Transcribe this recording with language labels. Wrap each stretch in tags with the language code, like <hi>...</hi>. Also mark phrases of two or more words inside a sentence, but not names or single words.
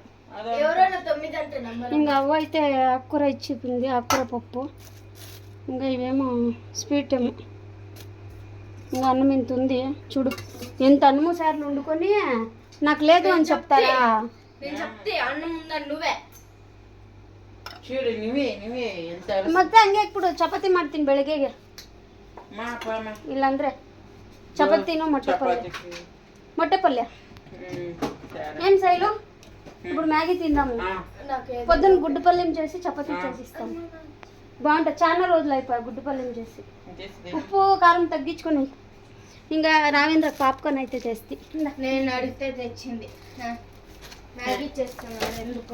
<te>ఇంకా అవ్వ అయితే ఆకుకూర ఇచ్చిపోయింది, ఆకుకూర పప్పు. ఇంకా ఇవేమో స్వీట్ ఏమో. ఇంకా అన్నం ఇంత ఉంది చూడు. ఎంత అన్నము సార్లు వండుకొని నాకు లేదు అని చెప్తారా? నేను చెప్తే అన్నం ఉందని నువ్వే</te> <kn>ಮತ್ತೆ ಹಂಗೆ ఇప్పుడు ಚಪಾತಿ ಮಾಡ್ತೀನಿ ಬೆಳಗ್ಗೆಗೆ. ಇಲ್ಲಾಂದ್ರೆ ಚಪಾತಿನೂ ಮೊಟ್ಟೆ ಪಲ್ಯ.</kn> <te>ఏం శైలు ఇప్పుడు మ్యాగీ తిందాము. పొద్దున్న గుడ్డు పల్లెం చేసి చపాతీ చేసిస్తాము. బాగుంటుంది. చాలా రోజులు అయిపోయాయి గుడ్డు పల్లెం చేసి. ఉప్పు కారం తగ్గించుకొని. ఇంకా రావేంద్ర పాప్కార్న్ అయితే చేస్తే నేను అడిగితే తెచ్చింది. మ్యాగీ చేస్తున్నాను ఎందుకు.</te>